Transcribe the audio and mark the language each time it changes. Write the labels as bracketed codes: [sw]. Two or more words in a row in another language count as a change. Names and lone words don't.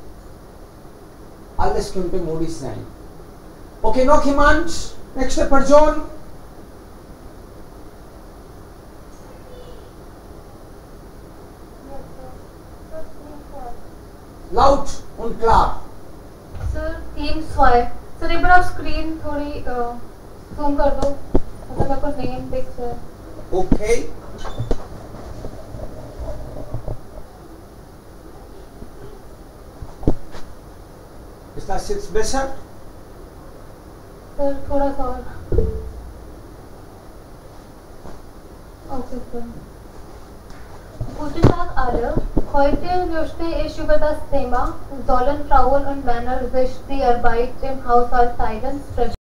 [de] Alles könnte modisch sein. Okay, noch jemand? Nächste Person? Laut und klar. [hi] सर [en] team swipe [hi] सर एक बार आप स्क्रीन थोड़ी जूम कर दो मतलब मेरे को नेम दिख रहा है [de] Okay. Ist das jetzt besser? [hi] सर थोड़ा सा और ओके सर [de] Guten Tag alle. Heute möchte ich über das Thema sollen Frauen und Männer sich die Arbeit im Haushalt teilen sprechen.